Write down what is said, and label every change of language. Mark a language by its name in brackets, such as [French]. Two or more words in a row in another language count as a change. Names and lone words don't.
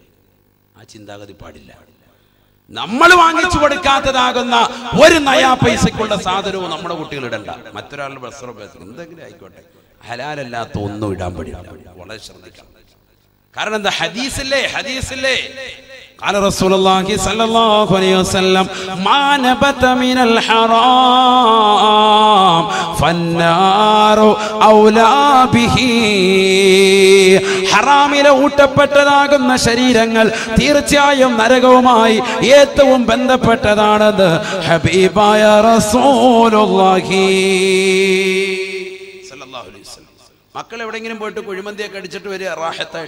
[Malayalam] ആ ചിന്താഗതി പാടില്ല. നമ്മൾ വാങ്ങിച്ചു കൊടുക്കാത്തതാകുന്ന ഒരു നയാ പൈസക്കുള്ള സാധനവും നമ്മുടെ കുട്ടികൾ ഇടണ്ട. മറ്റൊരാളുടെ വസ്ത്രം എന്തെങ്കിലും ആയിക്കോട്ടെ, ഹലാലല്ലാത്ത ഒന്നും ഇടാൻ പാടില്ല. വളരെ ശ്രദ്ധിക്കണം. കാരണം എന്താ? [Arabic] ഹദീസില്ലേ قال رسول الله صلى الله عليه وسلم ما نبت من الحرام فالنار أولى به. [Malayalam] ഹറാമിലെ ഊട്ടപ്പെട്ടതാകുന്ന ശരീരങ്ങൾ തീർച്ചയായും നരകവുമായി ഏറ്റവും ബന്ധപ്പെട്ടതാണെന്ന് ഹബീബായ [Arabic] رسول الله صلى الله عليه وسلم. [Malayalam] മക്കൾ എവിടെയെങ്കിലും പോയിട്ട് കുഴിമന്തിയൊക്കെ അടിച്ചിട്ട് വരിക റാഹത്തായിട്ട്.